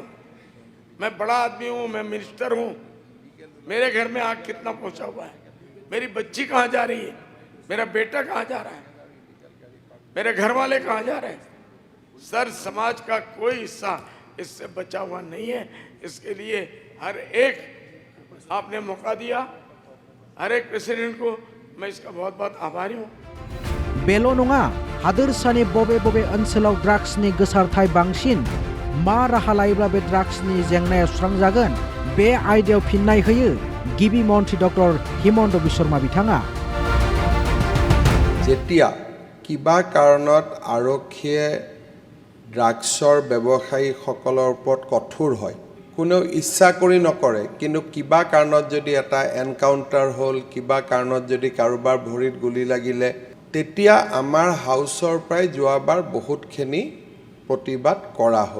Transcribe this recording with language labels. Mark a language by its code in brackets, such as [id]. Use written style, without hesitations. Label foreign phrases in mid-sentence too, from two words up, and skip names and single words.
[hi] मैं बड़ा आदमी हूं, मैं मिनिस्टर हूं, मेरे घर में आग कितना पहुंचा हुआ है, मेरी बच्ची कहाँ जा रही है, मेरा बेटा कहाँ जा रहा है, मेरे घर वाले कहाँ जा रहे हैं। सर समाज का कोई हिस्सा इससे बचा हुआ नहीं है। इसके लिए हर एक आपने मौका दिया, हर एक प्रेसिडेंट को मैं इसका बहुत बहुत आभारी हूँ। [brx] बेल' नङा, हादोरसानि बबे बबे ओनसोलाव ड्राग्सनि गोसारथाय बांसिन, मा राहा लायोब्ला बे ड्राग्सनि जेंनाया सुस्रांजागोन, बे आयदायाव फिननाय होयो गिबि मन्थ्रि डक्टर हिमन्त बिश्व शर्मा बिथाङा। [as] যেতিয়া কিবা কাৰণত আৰক্ষীয়ে ড্ৰাগছৰ ব্যৱসায়ীসকলৰ ওপৰত কঠোৰ হয়, কোনেও ইচ্ছা কৰি নকৰে, কিন্তু কিবা কাৰণত যদি এটা এনকাউণ্টাৰ হ'ল, কিবা কাৰণত যদি কাৰোবাৰ ভৰিত গুলি লাগিলে, তেতিয়া আমাৰ হাউচৰ পৰাই যোৱাবাৰ বহুতখিনি প্ৰতিবাদ কৰা হ'ল।